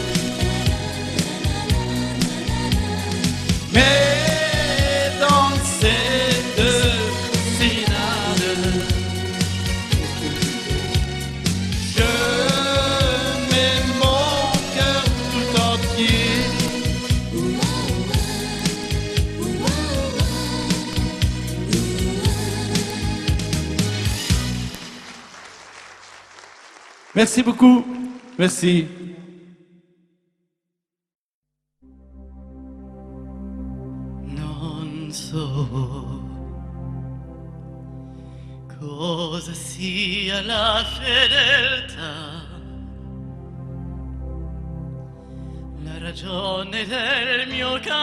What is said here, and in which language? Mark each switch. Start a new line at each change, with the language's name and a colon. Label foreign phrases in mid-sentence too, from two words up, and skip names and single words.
French: Mais dans cette sérénade, je mets mon cœur tout entier. Merci beaucoup. Merci.
Italian: Non so cosa sia la fedeltà, la ragione del mio